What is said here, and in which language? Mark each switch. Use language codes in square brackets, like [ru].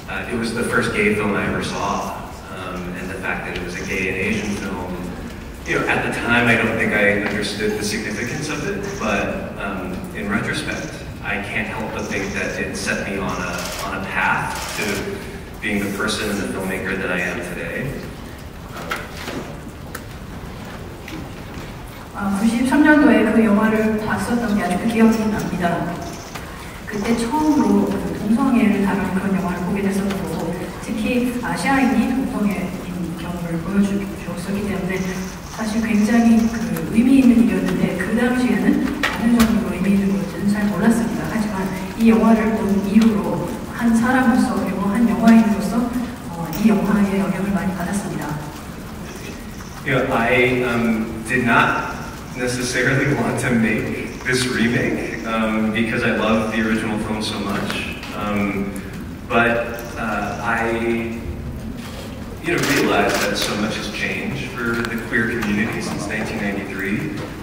[en] It was the first gay film I ever saw, and the fact that it was a gay and Asian film you know, at the time, I don't think I understood the significance of it, but in retrospect, I can't help but think that it set me on a path to being the person and the filmmaker that I am today. [ko] 93년도에 그 영화를 봤었던 게 아직도 기억이 납니다. 그때 처음으로 동성애를 다루는 그런 영화를 보게 됐었던 거고, 특히 아시아인이 동성애인 경우를 보여주었기 때문에 사실 굉장히 그 의미 있는 일이었는데, 그 당시에는 어느 정도로 의미 있는 건지는 잘 몰랐습니다. 하지만 이 영화를 본 이후로 한 사람으로서 그리고 한 영화인으로서 이 영화의 영향을 많이 받았습니다. [en] You know, I did not necessarily want to make this remake because I love the original film so much. But I realized that so much has changed for the queer community since 1993.